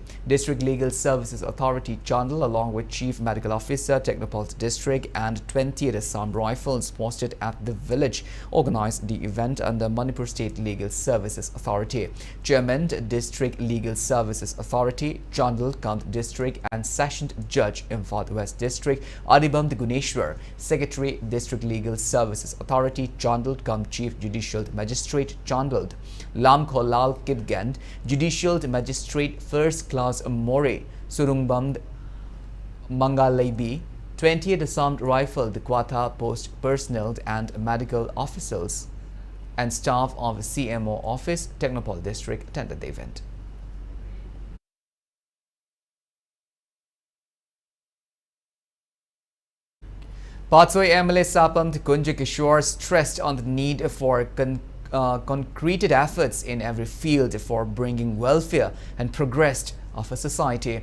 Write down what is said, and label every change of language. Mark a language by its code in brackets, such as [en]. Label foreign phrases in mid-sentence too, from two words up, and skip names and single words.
[en] District Legal Services Authority Chandal, along with Chief Medical Officer, Technopol District and 20 Assam Rifles posted at the village, organized the event under Manipur State Legal Services Authority. Chairman, District Legal Services Authority, Chandal Kant District and Session Judge, Imphal West District, Adibam Guneshwar, Secretary, District Legal Services Authority, Chandal Kam Chief Judicial Magistrate, Chandal, Lam Kholal Kidgand, Judicial Magistrate First Class More, Surungbam Mangalaibi, 20th Assam Rifle, the Kwata Post personnel and medical officers and staff of CMO Office, Technopol District attended the event. Patsoi MLA Sapam Kunja Kishore stressed on the need for concreted efforts in every field for bringing welfare and progress of a society.